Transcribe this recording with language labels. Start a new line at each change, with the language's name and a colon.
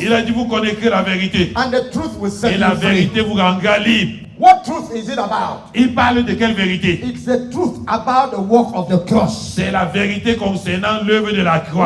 French: il a dit vous connaîtrez la vérité
English: and the truth will set
French: et la
English: you free."
French: vérité vous rendra libre.
English: What truth is it about?
French: Il parle de quelle vérité?
English: It's the truth about the work of the cross.
French: C'est la vérité concernant l'œuvre de la croix.